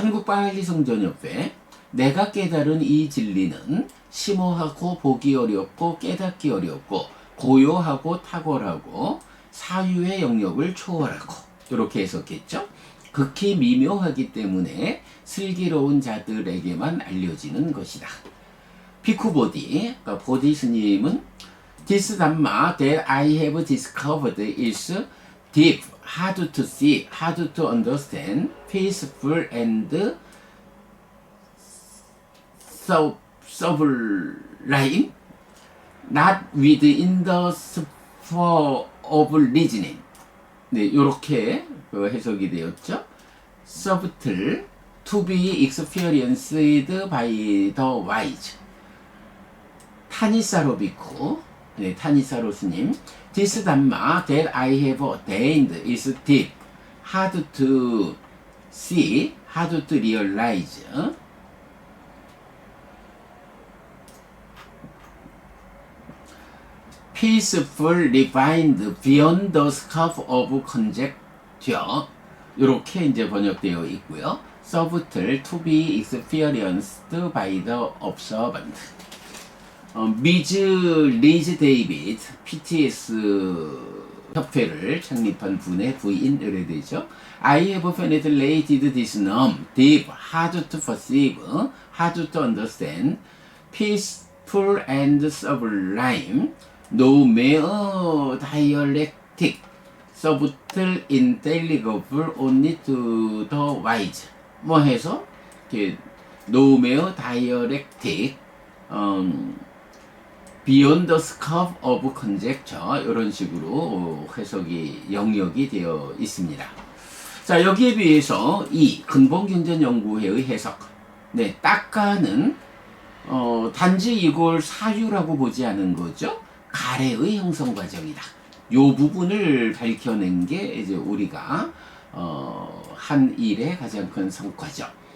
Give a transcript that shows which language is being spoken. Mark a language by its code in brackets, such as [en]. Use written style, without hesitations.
[ko] 한국바할리성전협회 내가 깨달은 이 진리는 심오하고 보기 어렵고 깨닫기 어렵고 고요하고 탁월하고 사유의 영역을 초월하고 이렇게 해석했죠. 극히 미묘하기 때문에 슬기로운 자들에게만 알려지는 것이다. 피쿠보디, 그러니까 보디 스님은 [en] This Dhamma that I have discovered is deep, hard to see, hard to understand, peaceful and sublime, not within the sphere of reasoning. [ko] 이렇게 해석이 되었죠. [en] Subtle, to be experienced by the wise. [ko] 타니사로 비쿠, 타니사로 스님. [en] This Dhamma that I have attained is deep, hard to see, hard to realize. Peaceful, refined, beyond the scope of conjecture. [ko] 이렇게 이제 번역되어 있고요. [en] Subtle, to be experienced by the observant. [ko] 미즈 리즈 데이비드 PTS 협회를 창립한 분의 부인을 되죠. [en] I have penetrated this norm, deep, hard to perceive, hard to understand, peaceful and sublime, no mere dialectic, subtle, intelligible only to the wise. [ko] 해서 [en] no mere dialectic, beyond the scope of conjecture [ko] 이런 식으로 해석이 영역이 되어 있습니다. 자, 여기에 비해서 이 근본경전연구회의 해석, 따까는 단지 이걸 사유라고 보지 않은 거죠. 가래의 형성 과정이다. 요 부분을 밝혀낸 게 이제 우리가 한 일의 가장 큰 성과죠.